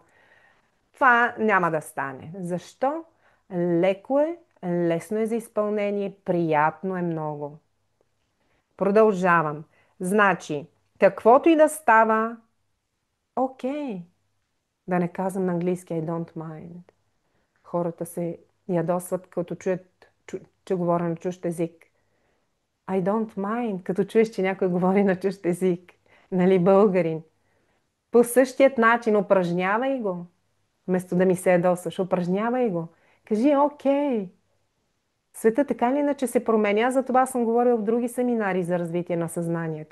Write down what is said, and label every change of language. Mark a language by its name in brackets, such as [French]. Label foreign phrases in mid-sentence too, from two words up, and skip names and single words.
[Bulgarian] Това няма да стане. Защо? Леко е, лесно е за изпълнение, приятно е много. Продължавам. Значи, каквото и да става, окей. Да не казвам на английски [English] I don't mind. [Bulgarian] Хората се ядосват, като чуят, че говоря на чужд език. [English] I don't mind, [Bulgarian] като чуеш, че някой говори на чужд език. Нали, българин? По същият начин упражнявай го. Вместо да ми се ядосваш, упражнявай го. Кажи, окей. Света така или иначе се променя, затова съм говорила в други семинари за развитие на съзнанието.